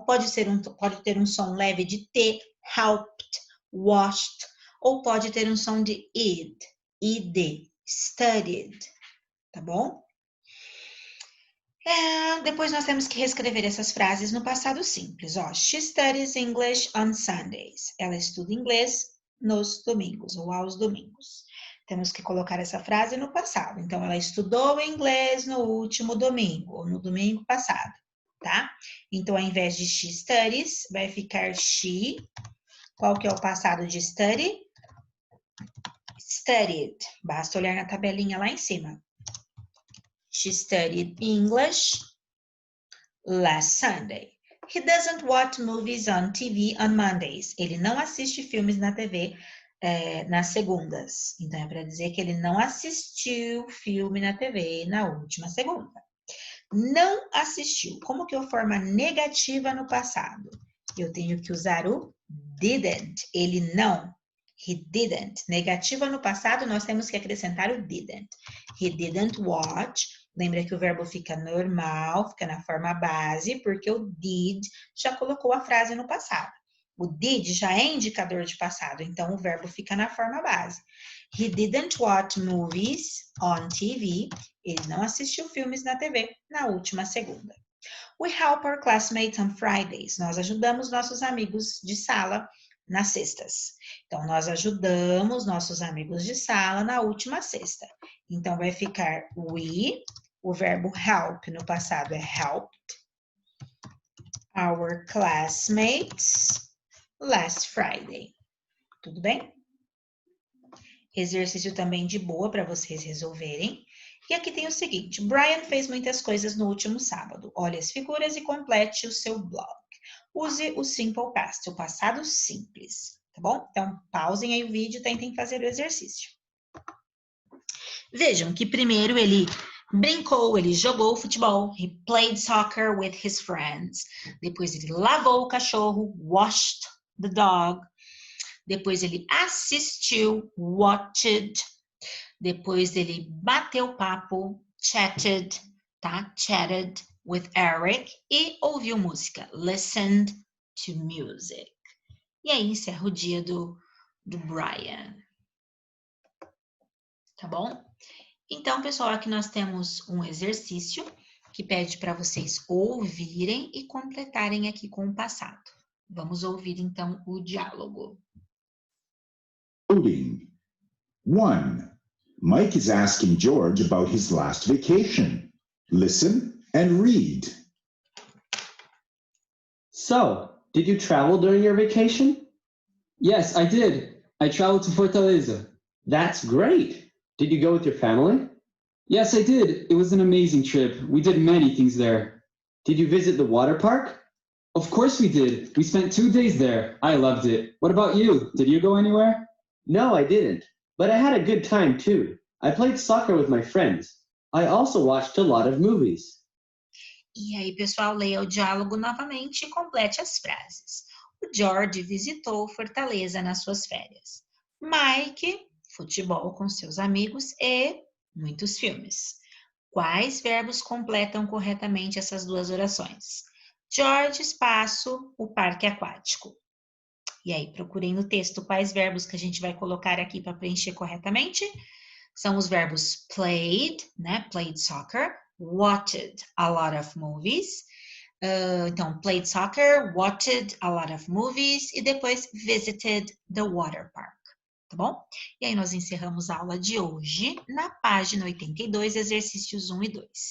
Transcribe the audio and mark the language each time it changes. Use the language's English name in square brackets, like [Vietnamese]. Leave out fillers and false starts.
[Portuguese] Pode ter um som leve de T, helped, washed, ou pode ter um som de id, studied, tá bom? Depois nós temos que reescrever essas frases no passado simples, ó. [English] She studies English on Sundays. [Portuguese] Ela estuda inglês nos domingos, ou aos domingos. Temos que colocar essa frase no passado. Então, ela estudou inglês no último domingo, ou no domingo passado. Tá? Então, ao invés de [English] she studies, [Portuguese] vai ficar she. Qual que é o passado de study? studied. Basta olhar na tabelinha lá em cima. [English] She studied English last Sunday. He doesn't watch movies on TV on Mondays. [Portuguese] Ele não assiste filmes na TV nas segundas. Então, é para dizer que ele não assistiu filme na TV na última segunda. Não assistiu. Como que eu forma negativa no passado? Eu tenho que usar o didn't. Ele não. [English] He didn't. [Portuguese] Negativa no passado, nós temos que acrescentar o didn't. [English] He didn't watch. [Portuguese] Lembra que o verbo fica normal, fica na forma base, porque o did já colocou a frase no passado. O did já é indicador de passado, então o verbo fica na forma base. [English] He didn't watch movies on TV. [Portuguese] Ele não assistiu filmes na TV na última segunda. [English] We help our classmates on Fridays. [Portuguese] Nós ajudamos nossos amigos de sala nas sextas. Então, nós ajudamos nossos amigos de sala na última sexta. Então, vai ficar we, o verbo help no passado é helped, [English] our classmates last Friday. [Portuguese] Tudo bem? Exercício também de boa para vocês resolverem. E aqui tem o seguinte, Brian fez muitas coisas no último sábado. Olhe as figuras e complete o seu blog. Use o simple past, o passado simples, tá bom? Então, pausem aí o vídeo e tentem fazer o exercício. Vejam que primeiro ele brincou, ele jogou futebol. [English] He played soccer with his friends. [Portuguese] Depois ele lavou o cachorro, [English] washed the dog. [Portuguese] Depois ele assistiu, watched. Depois ele bateu papo, chatted, tá? [English] Chatted with Eric. [Portuguese] E ouviu música, [English] listened to music. [Portuguese] E aí encerra o dia do Brian. Tá bom? Então, pessoal, aqui nós temos um exercício que pede para vocês ouvirem e completarem aqui com o passado. Vamos ouvir, então, o diálogo. [English] Coding. 1. Mike is asking George about his last vacation. Listen and read. So, did you travel during your vacation? Yes, I did. I traveled to Fortaleza. That's great. Did you go with your family? Yes, I did. It was an amazing trip. We did many things there. Did you visit the water park? Of course we did. We spent 2 days there. I loved it. What about you? Did you go anywhere? No, I didn't. But I had a good time too. I played soccer with my friends. I also watched a lot of movies. [Portuguese] E aí, pessoal, leia o diálogo novamente e complete as frases. O George visitou Fortaleza nas suas férias. Mike, futebol com seus amigos e muitos filmes. Quais verbos completam corretamente essas duas orações? George, espaço, o parque aquático. E aí, procurem no texto quais verbos que a gente vai colocar aqui para preencher corretamente. São os verbos played, né? [English] Played soccer, watched a lot of movies. Então, played soccer, watched a lot of movies [Portuguese] e depois [English] visited the water park, [Portuguese] tá bom? E aí nós encerramos a aula de hoje na página 82, exercícios 1 e 2.